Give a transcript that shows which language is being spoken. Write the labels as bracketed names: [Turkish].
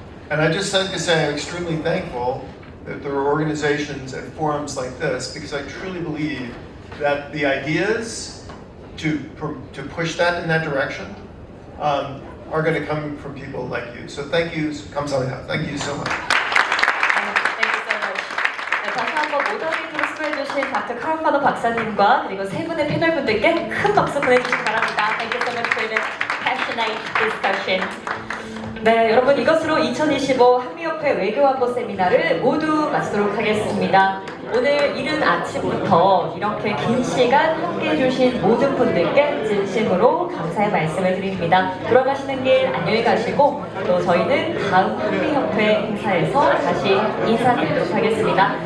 [English] And I just like to say I'm extremely thankful that there are organizations and forums like this because I truly believe that the ideas to push that in that direction are going to come from people like you. So thank you, [Korean] 감사합니다. [English] Thank you so much. Thank you so much. [Korean] 네, 다시 한번 모더레이터로 수고해주신 닥터 카르파노 박사님과 그리고 세 분의 패널분들께 큰 박수 보내주시기 바랍니다. [English] Thank you so much for this passionate discussion. [Korean] 네, 여러분 이것으로 2025 한미협회 외교안보 세미나를 모두 마치도록 하겠습니다. 오늘 이른 아침부터 이렇게 긴 시간 함께 해주신 모든 분들께 진심으로 감사의 말씀을 드립니다. 돌아가시는 길 안녕히 가시고 또 저희는 다음 한미협회 행사에서 다시 인사드리도록 하겠습니다.